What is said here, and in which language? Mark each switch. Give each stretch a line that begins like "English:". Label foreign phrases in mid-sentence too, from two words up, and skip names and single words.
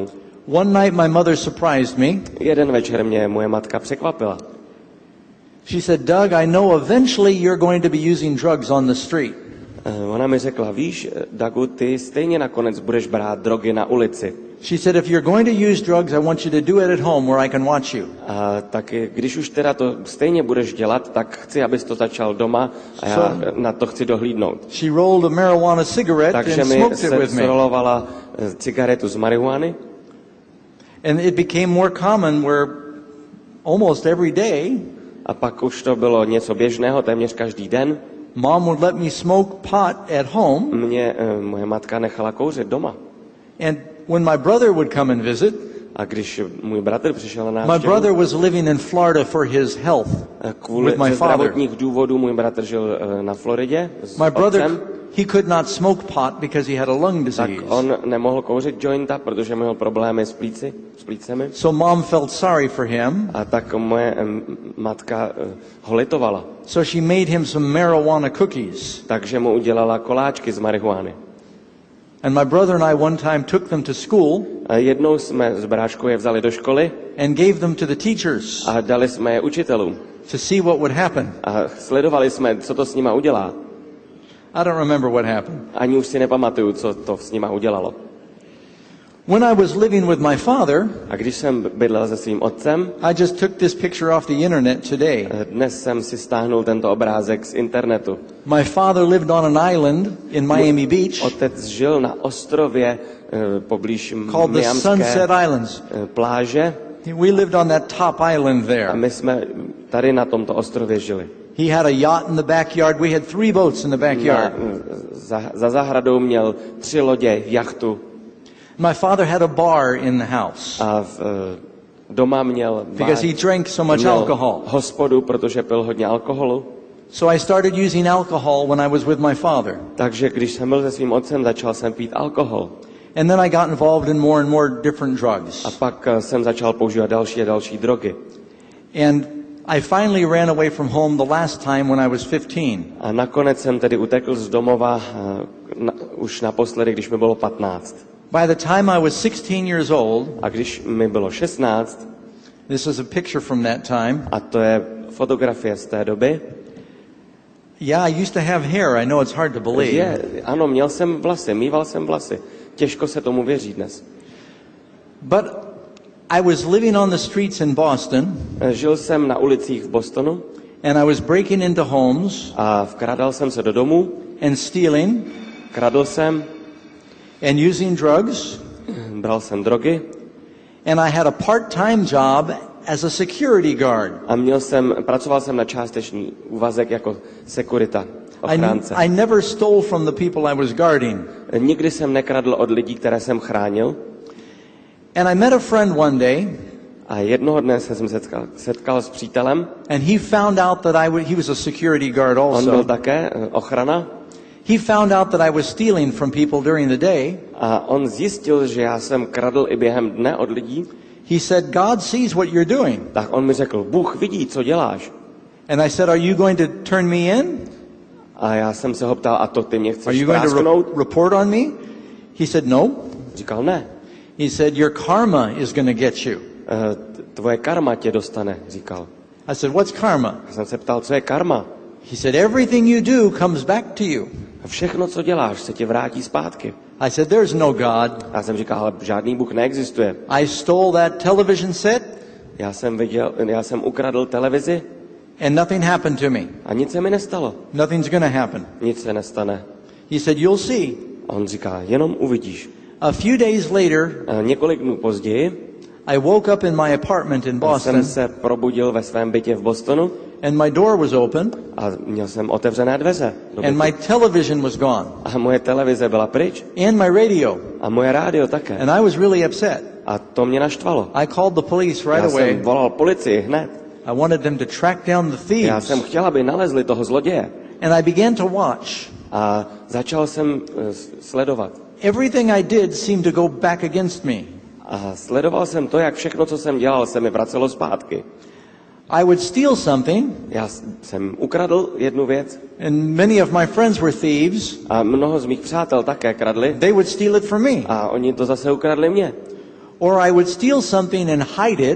English: One night my mother surprised me.
Czech: Jeden večer mě moje matka překvapila.
English: She said, Doug, I know eventually you're going to be using drugs on the street.
Czech: Ona mi řekla, víš, Dagu, ty stejně nakonec budeš brát drogy na ulici.
English: She said, if you're going to use drugs, I want you to do it at home where I can watch you.
Czech: A tak když už teda to stejně budeš dělat, tak chci, abys to začal doma a já na to chci dohlídnout.
English: She rolled a marijuana cigarette
Czech: Takže
English: and
Czech: mi
English: smoked it with me.
Czech: zrolovala cigaretu z marihuany
English: And it became more common where almost every day,
Czech: A pak už to bylo něco běžného, téměř každý den.
English: Mom would let me smoke pot at home.
Czech: Mě moje matka nechala kouřit doma.
English: And when my brother would come and visit,
Czech: A když můj bratr přišel na
English: my
Czech: návštěvu,
English: brother was living in Florida for his health
Czech: kvůli
English: with my
Czech: ze
English: father.
Czech: zdravotních důvodů můj bratr žil na Floridě s
English: My brother,
Czech: otcem,
English: he could not smoke pot because he had a lung
Czech: tak
English: disease.
Czech: on nemohl kouřit jointa, protože měl problémy s plícemi.
English: So Mom felt sorry for him.
Czech: A tak moje matka ho litovala.
English: So she made him some marijuana cookies.
Czech: Takže mu udělala koláčky z marihuány.
English: And my brother and I one time took them to school
Czech: A jednou jsme s bráškou je vzali do školy
English: and gave them to the teachers
Czech: a dali jsme je učitelům.
English: to see what would happen.
Czech: A sledovali jsme, co to s nima udělá.
English: I don't remember what happened.
Czech: Ani už si nepamatuju, co to s nima udělalo.
English: When I was living with my father,
Czech: A když jsem bydlel se svým otcem,
English: I just took this picture off the internet today.
Czech: dnes jsem si stáhnul tento obrázek z internetu.
English: My father lived on an island in Miami Beach
Czech: Otec žil na ostrově poblíž
English: called the
Czech: Miamské
English: Sunset Islands.
Czech: pláže
English: We lived on that top island
Czech: a
English: there.
Czech: my jsme tady na tomto ostrově žili.
English: He had a yacht in the backyard. We had 3 boats in the backyard.
Czech: Za zahradou měl 3 lodě, jachtu
English: My father had a bar in the house
Czech: a doma měl
English: because he drank so much
Czech: měl
English: alcohol.
Czech: hospodu, protože pil hodně alkoholu.
English: So I started using alcohol when I was with my father.
Czech: Takže když jsem byl se svým otcem, začal jsem pít alkohol.
English: And then I got involved in more and more different drugs.
Czech: A pak jsem začal používat další a další drogy.
English: And I finally ran away from home the last time when I was 15.
Czech: A nakonec jsem tedy utekl z domova už naposledy, když mi bylo 15.
English: By the time I was 16 years old,
Czech: A když mi bylo 16,
English: this is a picture from that time.
Czech: a to je fotografie z té doby,
English: Yeah, I used to have hair. I know it's hard to believe.
Czech: ano, měl jsem vlasy, mýval jsem vlasy. Těžko se tomu věří dnes.
English: But I was living on the streets in Boston,
Czech: Žil jsem na ulicích v Bostonu
English: and I was breaking into homes
Czech: a vkrádal jsem se do domů,
English: and stealing
Czech: kradl jsem,
English: and using drugs.
Czech: bral jsem drogy
English: And I had a part-time job as a security guard.
Czech: a pracoval jsem na částečný úvazek jako sekurita, ochránce.
English: I never stole from the people I was guarding.
Czech: Nikdy jsem nekradl od lidí, které jsem chránil.
English: And I met a friend one day,
Czech: A jednoho dne se jsem setkal s přítelem.
English: and he found out that he was a security guard
Czech: On byl
English: also.
Czech: také ochrana.
English: He found out that I was stealing from people during the day.
Czech: A on zjistil, že já jsem kradl i během dne od lidí.
English: He said, God sees what you're doing.
Czech: Tak on mi řekl, Bůh vidí, co děláš.
English: And I said, are you going to turn me in?
Czech: A já jsem se ho ptal, a to ty mě
English: Are
Czech: chceš
English: you going to
Czech: prásknout?
English: report on me? He said, no.
Czech: Říkal, ne.
English: He said, your karma is going to get you.
Czech: Tvoje karma tě dostane, říkal.
English: I said, what's karma?
Czech: Já jsem se ptal, co je karma.
English: He said, everything you do comes back to you.
Czech: A všechno, co děláš, se tě vrátí zpátky.
English: I said, there's no God.
Czech: Já jsem říkal, ale žádný Bůh neexistuje.
English: I stole that television set
Czech: Já jsem ukradl televizi
English: and nothing happened to me.
Czech: a nic se mi nestalo.
English: Nothing's going to happen.
Czech: Nic se nestane.
English: He said, you'll see.
Czech: A on říká, jenom uvidíš.
English: A few days later,
Czech: A několik dnů později
English: I woke up in my apartment in Boston,
Czech: jsem se probudil ve svém bytě v Bostonu
English: and my door was open,
Czech: a měl jsem otevřené dveře do
English: and
Czech: bytu.
English: my television was gone,
Czech: A moje televize byla pryč
English: and my radio.
Czech: a moje rádio také.
English: And I was really upset.
Czech: A to mě naštvalo.
English: I called the police right
Czech: Já jsem
English: away.
Czech: volal policii hned.
English: I wanted them to track down the
Czech: Já
English: thieves.
Czech: jsem chtěl, aby nalezli toho zloděje.
English: And I began to watch.
Czech: A začal jsem sledovat.
English: Everything I did seemed to go back against me.
Czech: A sledoval jsem to, jak všechno, co jsem dělal, se mi vracelo zpátky.
English: I would steal something,
Czech: Já jsem ukradl jednu věc
English: and many of my friends were thieves.
Czech: a mnoho z mých přátel také kradli
English: They would steal it from me.
Czech: a oni to zase ukradli mě.
English: Or I would steal something and hide it,